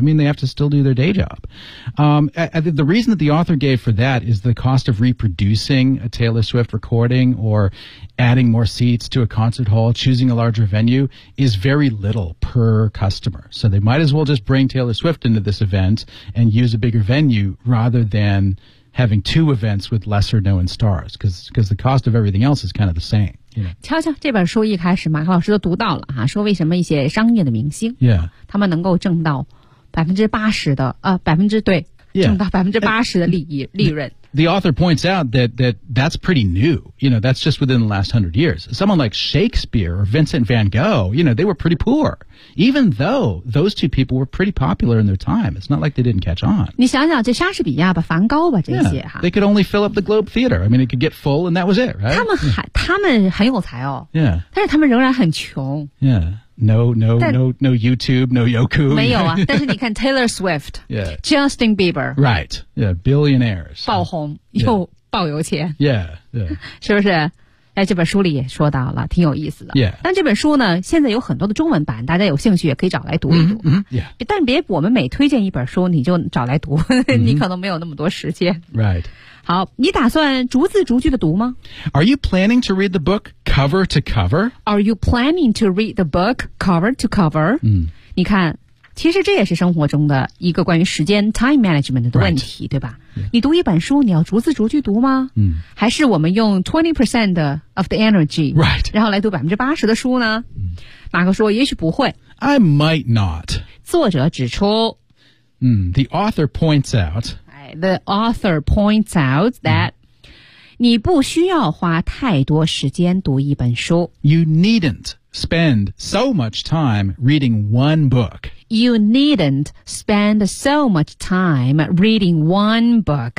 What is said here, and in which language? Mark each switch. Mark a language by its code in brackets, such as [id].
[en] I mean, they have to still do their day job. The reason that the author gave for that is the cost of reproducing a Taylor Swift recording or adding more seats to a concert hall, choosing a larger venue, is very little per customer. So they might as well just bring Taylor Swift into this event and use a bigger venue rather than... having two events with lesser known stars, because the cost of everything else is kind of the same. You know? [zh] 瞧瞧这本书一开始马克老师都读到了、啊、说为什么一些商业的明星、 [en] yeah. [zh] 他们能够挣到 80% 的、对、 [en] yeah. [zh] 挣到 80% 的利润。 [en] The author points out that's pretty new. You know, that's just within the last 100 years. Someone like Shakespeare or Vincent van Gogh, you know, they were pretty poor. Even though those two people were pretty popular in their time, it's not like they didn't catch on. [zh] 你想想这莎士比亚吧，梵高吧，这些哈。 [en] Yeah, they could only fill up the Globe Theater. I mean, it could get full and that was it, right? [zh] 他们很有才哦。 [en] Yeah. [zh] 但是他们仍然很穷。 [en] Yeah. No YouTube, no Yoku. [zh] 没有啊，但是你看 Taylor Swift, [en] yeah. Justin Bieber. Right, yeah, billionaires. [zh] 爆红、 [en] yeah. [zh] 又爆有钱。 [en] Yeah. [zh] 是不是？哎，这本书里也说到了，挺有意思的。 [en] Yeah. [zh] 但这本书呢，现在有很多的中文版，大家有兴趣也可以找来读一读。 [en] Mm-hmm. Yeah. [zh] 但别我们每推荐一本书，你就找来读，mm-hmm. 你可能没有那么多时间。 [en] Right. [zh] 好，你打算逐字逐句的读吗 [en] ？Are you planning to read the book cover to cover? Are you planning to read the book cover to cover?、 [zh] 嗯、你看，其实这也是生活中的一个关于时间 time management 的问题， [en] right. [zh] 对吧、 [en] yeah. [zh] 你读一本书，你要逐字逐句读吗？嗯，还是我们用 [en] 20% of the energy, right? [zh] 然后来读80%的书呢？嗯、马克说，也许不会。 [en] I might not. [zh] 作者指出， [en] 嗯 ，the author points out. The author points out that、mm. [zh] 你不需要花太多时间读一本书。 [en] You needn't spend so much time reading one book. You needn't spend so much time reading one book.、